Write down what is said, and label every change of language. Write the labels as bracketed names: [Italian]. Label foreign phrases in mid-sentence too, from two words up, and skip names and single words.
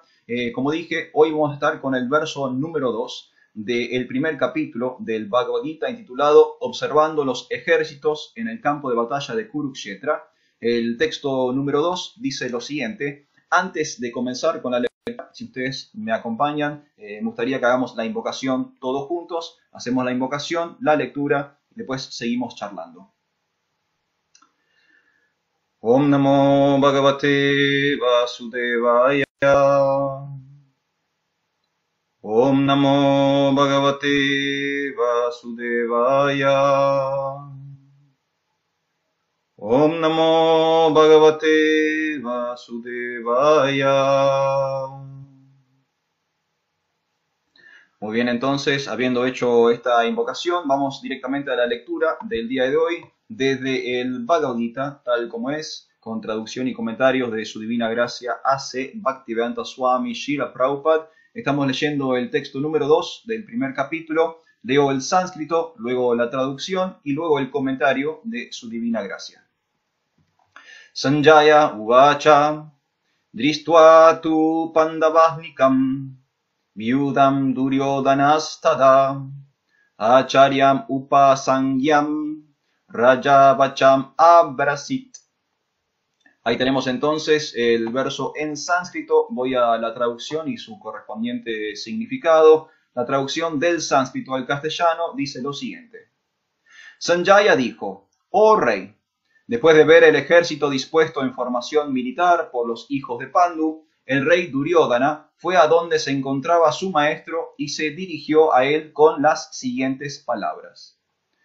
[Spanish] Como dije, hoy vamos a estar con el verso número 2 del primer capítulo del Bhagavad Gita intitulado Observando los ejércitos en el campo de batalla de Kurukshetra. El texto número 2 dice lo siguiente: antes de comenzar con la lectura, si ustedes me acompañan, me gustaría que hagamos la invocación todos juntos. Hacemos la invocación, la lectura y después seguimos charlando. [Sanskrit] Om Namo Bhagavate Vasudevaya. Om Namo Bhagavate Vasudevaya. Om Namo Bhagavate Vasudevaya. [Spanish] Muy bien, entonces, habiendo hecho esta invocación, vamos directamente a la lectura del día de hoy, desde el Bhagavad Gita, tal como es, con traducción y comentarios de su divina gracia A.C. Bhaktivedanta Swami Srila Prabhupada. Estamos leyendo el texto número 2 del primer capítulo. Leo el sánscrito, luego la traducción y luego el comentario de su divina gracia. [Sanskrit] Sanjaya Uvacha Drishtva tu Pandavahnikam Vyudam Duryodhanastada Acharyam Upasangyam Rajavacham Abrasit. [Spanish] Ahí tenemos entonces el verso en sánscrito. Voy a la traducción y su correspondiente significado. La traducción del sánscrito al castellano dice lo siguiente. Sanjaya dijo: oh rey, después de ver el ejército dispuesto en formación militar por los hijos de Pandu, el rey Duryodhana fue a donde se encontraba su maestro y se dirigió a él con las siguientes palabras.